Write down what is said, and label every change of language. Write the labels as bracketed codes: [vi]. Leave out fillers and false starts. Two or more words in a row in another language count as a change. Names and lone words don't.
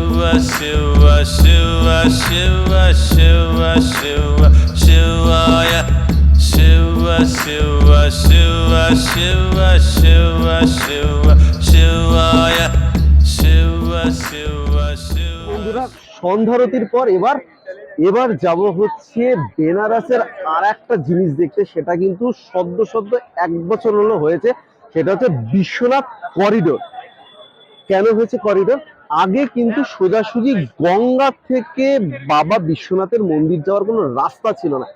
[sa] शिव शिव शिव शिव शिव शिवाय शिव शिव शिव शिव शिव शिव शिवाय शिव शिव शिव। [bn] বন্ধুরা, সন্ধ্যারতির পর এবার এবার যাব হচ্ছে বেনারসের আর একটা জিনিস দেখতে। সেটা কিন্তু সদ্য সদ্য 1 বছর হলো হয়েছে। সেটা হচ্ছে বিশ্বনাথ করিডোর। কেন হয়েছে করিডোর? আগে কিন্তু সোজাসুজি গঙ্গা থেকে বাবা বিশ্বনাথের মন্দির যাওয়ার কোনো রাস্তা ছিল না।